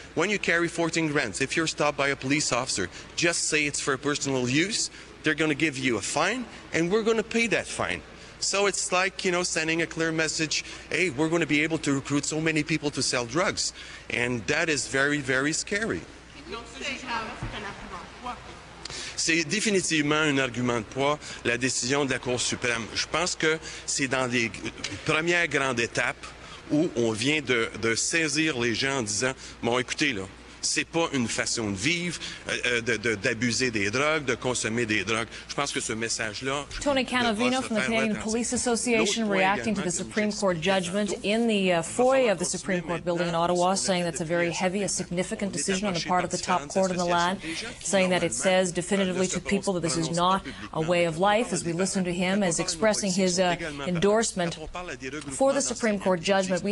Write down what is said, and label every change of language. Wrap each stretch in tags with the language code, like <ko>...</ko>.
<en>When you carry 14 grams, if you're stopped by a police officer, just say it's for personal use, they're going to give you a fine, and we're going to pay that fine. So it's like, you know, sending a clear message, hey, we're going to be able to recruit so many people to sell drugs. And that is very, very scary.</en> <fr>C'est définitivement un argument de poids, la décision de la Cour suprême. Je pense que c'est dans les premières grandes étapes où on vient de saisir les gens en disant, bon, écoutez, là, c'est pas une façon de vivre, d'abuser des drogues, de consommer des drogues. Je pense que ce message-là...</fr> <en>Tony Cavino from the Canadian Police Association reacting to the Supreme Court judgment in the foyer of the Supreme Court building in Ottawa, saying that's a very heavy, a significant decision on the part of the top court in the land, saying that it says definitively to people that this is not a way of life, as we listen to him as expressing his endorsement for the Supreme Court judgment.</en>